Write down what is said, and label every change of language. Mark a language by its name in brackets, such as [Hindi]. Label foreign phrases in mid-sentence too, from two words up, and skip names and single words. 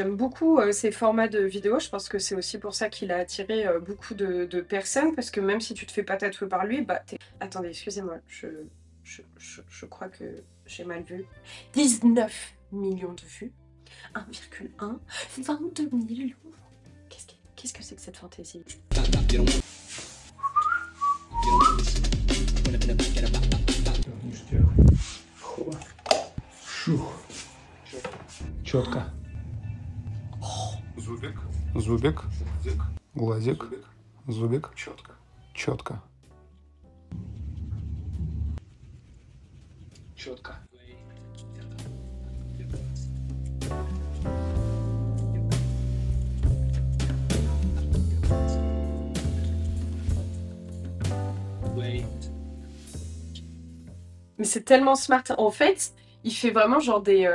[French] J'aime beaucoup ces formats de vidéos. Je pense que c'est aussi pour ça qu'il a attiré beaucoup de personnes. Parce que même si tu te fais pas tatouer par lui, bah t'es... Attendez, excusez-moi, je crois que j'ai mal vu. 19 millions de vues. 1,1. 22 000. Qu'est-ce que c'est que cette fantaisie? Шух. [Russian] Четко. Зубик. Зубик. Зик. Глазик. Зубик. Зубик. Четко. Четко. Четко. [French] Mais c'est tellement smart. En fait, il fait vraiment genre des...